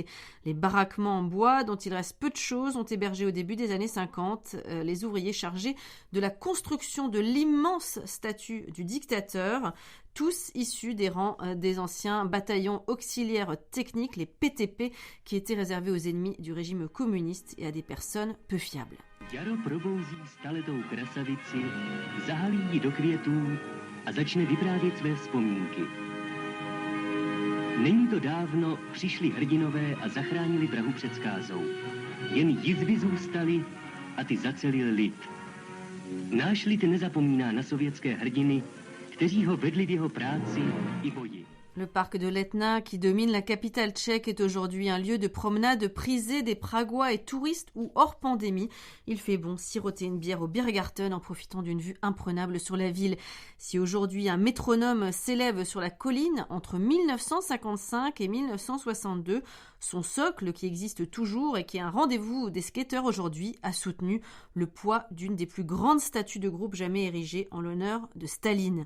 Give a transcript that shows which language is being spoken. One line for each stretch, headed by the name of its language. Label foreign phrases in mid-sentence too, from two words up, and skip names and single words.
French: Les baraquements en bois, dont il reste peu de choses, ont hébergé au début des années 50 les ouvriers chargés de la construction de l'immense statue du dictateur, tous issus des rangs des anciens bataillons auxiliaires techniques, les PTP, qui étaient réservés aux ennemis du régime communiste et à des personnes peu fiables.
Czech: Jaro probouzí staletou krasavici, zahalí ji do květů a začne vyprávět své vzpomínky. Není to dávno, přišli hrdinové a zachránili Prahu před zkázou. Jen jizvy zůstaly a ty zacelil lid. Náš lid nezapomíná na sovětské hrdiny, kteří ho vedli v jeho práci i boji.
French: Le parc de Letna, qui domine la capitale tchèque, est aujourd'hui un lieu de promenade prisé des Pragois et touristes où, hors pandémie, il fait bon siroter une bière au Biergarten en profitant d'une vue imprenable sur la ville. Si aujourd'hui un métronome s'élève sur la colline entre 1955 et 1962, son socle, qui existe toujours et qui est un rendez-vous des skateurs aujourd'hui, a soutenu le poids d'une des plus grandes statues de groupe jamais érigées en l'honneur de Staline.